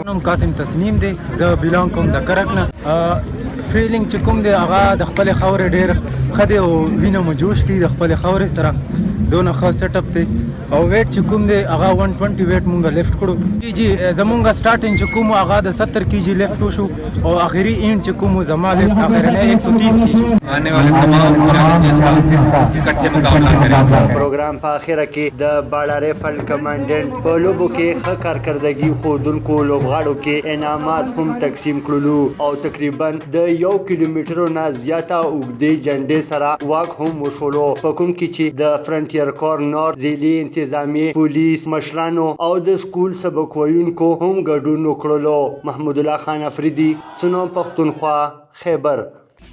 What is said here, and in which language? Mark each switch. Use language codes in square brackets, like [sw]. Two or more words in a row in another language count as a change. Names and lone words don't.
[ps] نوم قاسم تسنیم دی زه بیلانګ کوم د کرک نه فیلینګ چې کوم دی هغه د خپلې خاورې ډېر ښه دی او وینه مو جوش کړي د خپلې خاورې سره دونه ښه سیټ اپ دی او ویټ چې کوم دی هغه 120 ویټ مونږ لیفټ کړو کیجي زمونږ سټارټینګ چې کوم هغه د 70 کیجي لیفټ وشو او آخري اینډ چې کوم زما لیفټ آخرنه 130 کیجي [ur] آنے والے تمام چیلنجز کا اکٹھے مقابلہ کریں [ps] پروګرام په اخره کې د باړه ریفل کمانډنټ په لوبو کې ښه کارکردګي ښودونکو لوبغاړو کې انعامات هم تقسیم کړلو او تقریبا د 1 کیلومترو نه زیاته اوږدې جنډې سره واک هم وشولو په کوم کې چې د فرنټیر کور نورث ځلي انتظامیه پولیس مشرانو او د سکول سبق ویونکو هم ګډون وکړلو محمود الله خان افریدي سنو پښتونخوا خیبر